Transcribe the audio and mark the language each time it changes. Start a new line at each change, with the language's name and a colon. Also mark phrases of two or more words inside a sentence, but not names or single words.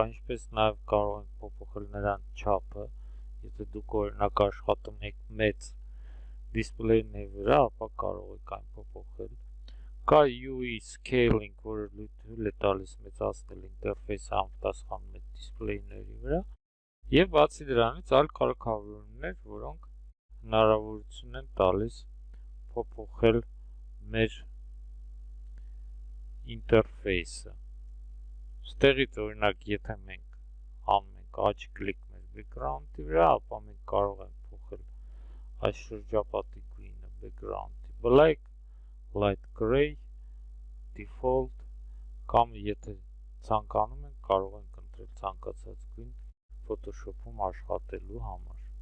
Armenian: ինչպես նաև կարող ենք փոփոխել նրան չափը, եթե դուք օրինակ աշխատում եք մեծ դիսպլեյների վրա, ապա կարող եք այն փոփոխել։ Կա
English: UE scaling,
Armenian: որը թույլ է տալիս մեծացնել ինտերֆեյսը համապատասխանում է դիսպլեյների վրա, եւ բացի դրանից այլ կարգավորումներ, որոնք հնարավորություն են տալիս փոփոխել մեր ինտերֆեյսը։ Ստեղից օրինակ եթե մենք անում ենք աջ կլիկ մեր background-ի վրա, ապա մենք կարող ենք փոխել այս շրջապատի գույնը background-ի
English: black, light gray, default,
Armenian: կամ եթե ցանկանում ենք կարող ենք ընտրել ցանկացած գույն Photoshop-ում աշխատելու համար։